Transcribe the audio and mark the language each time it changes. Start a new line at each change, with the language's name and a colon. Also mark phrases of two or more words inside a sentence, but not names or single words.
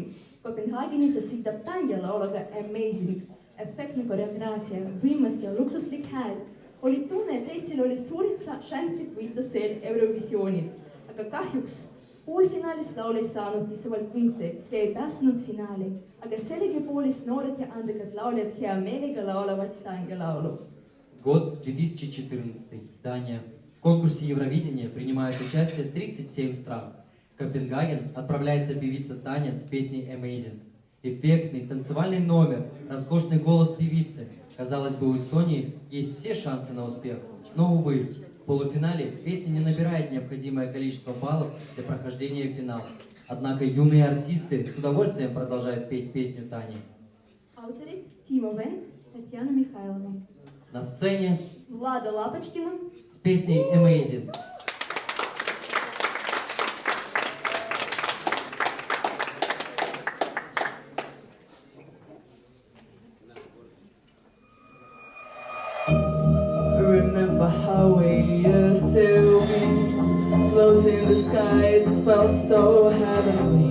Estonian: Kopenhaagenis esitab Tanja lauluga Amazing, efektne koreograafia, võimas ja luksuslik hääl. Oli tunne, et Eestil oli suured šansid võita sel Eurovisioonil, aga kahjuks poolfinaalis laul ei saanud piisavalt punkte ja ei pääsenud finaali, aga sellegipoolest noored ja andekad lauljad hea meelega laulavad Tanja laulu.
Russian: Год 2014. Дания. В конкурсе Евровидения принимают участие 37 стран. В Копенгаген отправляется певица Таня с песней Amazing. Эффектный танцевальный номер, роскошный голос певицы. Казалось бы, у Эстонии есть все шансы на успех. Но, увы, в полуфинале песня не набирает необходимое количество баллов для прохождения в финал. Однако юные артисты с удовольствием продолжают петь песню Тани. Авторы Тимо Вен, Татьяна Михайлова. На сцене Влада Лапочкина. с песней Amazing.
English: Remember how we used to be, float in the skies, it felt so heavenly.